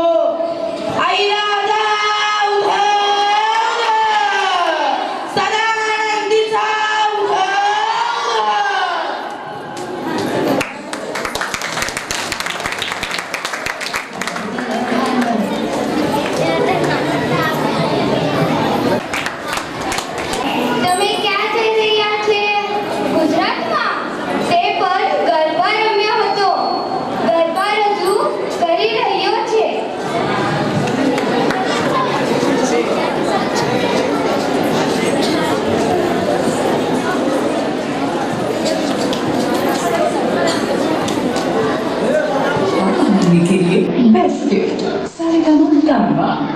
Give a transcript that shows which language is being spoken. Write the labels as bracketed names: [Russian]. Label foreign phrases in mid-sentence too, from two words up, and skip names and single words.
[Marathi] आई राजा उधळ, सदानंदीचा उधळ. [Gujarati] તમે ક્યાં જઈ રહ્યા છે? ગુજરાતમાં? તે પણ ગરબા રમ્યો હતો. ગરબા રજૂ કરી રહ્યો છે. [Hindi] आनंदी के लिए [English] best gift [Hindi] सारेगामा कारवा.